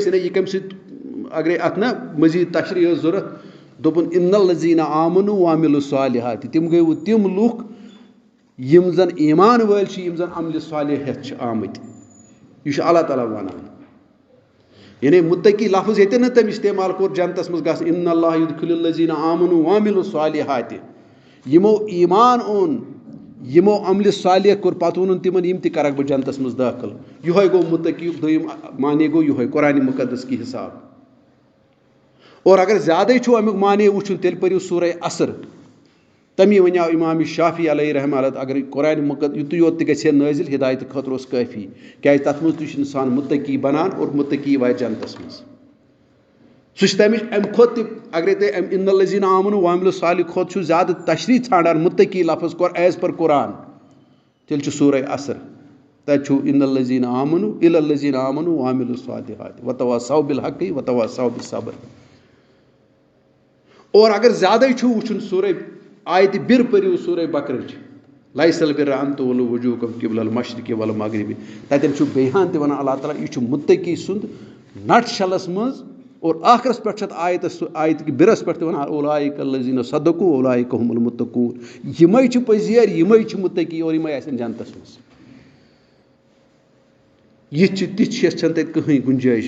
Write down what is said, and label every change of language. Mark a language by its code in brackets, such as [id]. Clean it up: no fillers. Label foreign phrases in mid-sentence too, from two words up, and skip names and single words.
[ks] یعنی یہِ کَمہِ سۭتۍ اگرے اَتھ نا مٔزیٖد تشریح ٲس ضوٚرتھ. [ar] دوٚپُن اِنَّ الَّذیٖنَ آمَنوٗ وَعَمِلُوا الصالِحَاتِ. [ks] تِم گٔے وٕ تِم لُکھ یِم زن ایٖمان وٲلۍ چھِ یِم زن عملہِ صالح ہٮ۪تھ چھِ آمٕتۍ. یہِ چھُ اللہ تعالیٰ وَنان. یعنی مُتقی لفظ ییٚتٮ۪ن نہٕ تٔمۍ استعمال کوٚر جنتس منٛز گژھِ [ar] اِنَّ اللّٰهَ یُدخِلُ الَّذیٖنَ آمَنوٗ وَعَمِلُوا الصالِحَاتِ. [ks] یِمو ایٖمان اوٚن یِمو عملہِ صالح کوٚر پتہٕ ووٚنُن تِمن یِم تہِ کرکھ بہٕ جنتس منٛز دٲخل. یِہوے گوٚو مُتقیُک دوٚیِم معنے گوٚو یِہوے قرآنِ مُقدس کہِ حِساب. اور اگر زیادَے چھُو امیُک معنے وٕچھُن تیٚلہِ پٔرِو سورہ عصر. تمی وَنیو اِمام شافی علیہ رحمہ اللہ اگر قرآنِ مُقدس یُتُے یوت تہِ گژھِ ہے نٲزِل ہِدایتہٕ خٲطرٕ اوس کٲفی. کیازِ تَتھ منٛز تہِ چھُ اِنسان مُتقی بنان اور مُتقی واتہِ جنتس منٛز. سُہ چھُ تَمِچ اَمہِ کھۄتہٕ تہِ اگرے تُہۍ اَمہِ [ar] اِنَّ الَّذیٖنَ آمَنوٗ وَعَمِلُوا الصالِحَاتِ [ks] کھۄتہٕ چھُ زیادٕ تشریح ژھانڈان مُتقی لفظ کوٚر [en] as per [ks] قرآن تیٚلہِ چھُ سورہ عصر. تَتہِ چھُ [ar] اِنَّ الَّذیٖنَ آمَنوٗ اِلَّا الَّذیٖنَ آمَنوٗ وَعَمِلُوا الصالِحَاتِ وَتَوَاصَوْا بِالْحَقِّ وَتَوَاصَوْا بِالصَّبْرِ. [ks] اور اگر زیادَے چھُ وٕچھُن سورہ آیتہِ بِر پٔرِو سورہ بقرٕچ. [ar] لَیسَ الْبِرَّ أَن تُوَلُّوا وُجوٗہَکُمْ قِبَلَ الْمَشرِقِ وَالْمَغرِبِ. [ks] تَتٮ۪ن چھُ بیٚیہِ ہَن تہِ وَنان اللہ تعالیٰ یہِ چھُ مُتقی سُنٛد نٹ شَلَس منٛز. اور آخرس پٮ۪ٹھ چھُ اَتھ آیتہِ بِرس پٮ۪ٹھ تہِ وَنان [ar] اولٰئِکَ الَّذیٖنَ صَدَقوٗ اولٰئِکَ ہُمُ الْمُتَّقوٗن. [ks] یِمے چھِ پٔزیٖر یِمے چھِ مُتقی اور یِمے آسن جنتس منٛز. یِتھ چھِ تِتھ چھِ چھنہٕ تَتہِ کٕہٕنۍ گُنجٲیِش.